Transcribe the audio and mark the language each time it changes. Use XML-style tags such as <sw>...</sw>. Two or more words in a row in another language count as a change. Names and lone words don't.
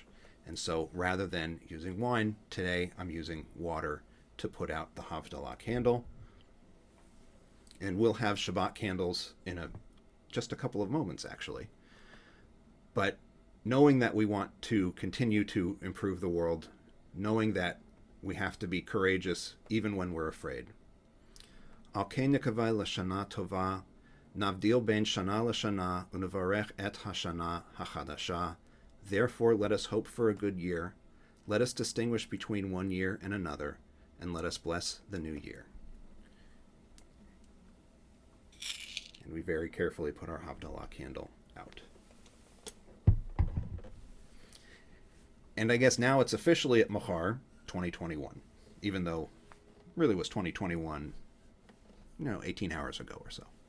<en>And so rather than using wine, today I'm using water to put out the havdalah candle. And we'll have Shabbat candles in just a couple of moments, actually. But knowing that we want to continue to improve the world, knowing that we have to be courageous even when we're afraid.</en> <he>על כן נקווה לשנה טובה, נבדיל בין שנה לשנה, ונברך את השנה החדשה.</he> <en>Therefore let us hope for a good year. Let us distinguish between one year and another, and let us bless the new year. And we very carefully put our havdalah candle out. And I guess now it's officially at Machar 2021, even though it really was 2021, 18 hours ago or so.</en>